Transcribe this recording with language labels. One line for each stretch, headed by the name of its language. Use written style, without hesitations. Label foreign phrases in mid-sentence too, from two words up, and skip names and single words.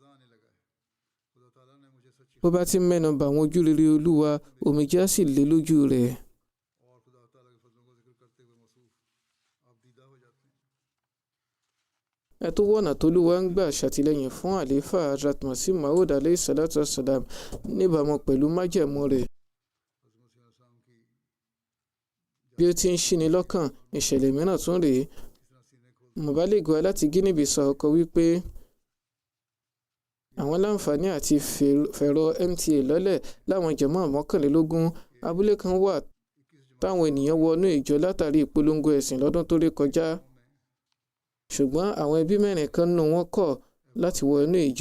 Yoruba: bó bá ti mẹ́nu bà àwọn ojúrere Olúwa omijé á sì lé lójú rẹ̀. ẹ tó wọ̀nà t'Olúwa ń gbà ṣàtìlẹ́yìn fún àlééfà Hazrat Masih Maud
Arabic: عليه الصلاة والسلام
Yoruba: níbàámu pẹ̀lú májẹ̀mú rẹ̀. bí ó ti ń ṣíni lọ́kàn, ìṣẹ̀lẹ̀ mìíràn tún rèé. Mọ̀bálẹ́gùn láti Guinea Bissau kọ wípé àwọn láǹfààní àti fẹ̀rọ MTA lọ́lẹ̀ láwọn jàmáà 21 abúlé kan wà táwọn ènìyàn wọnú ìjọ látàrí ìpolongo ẹ̀sìn lọ́dún tó ré kọjá, ṣùgbọ́n àwọn ẹbí 4 kan nínú wọn kọ̀ láti wọnú ìjọ.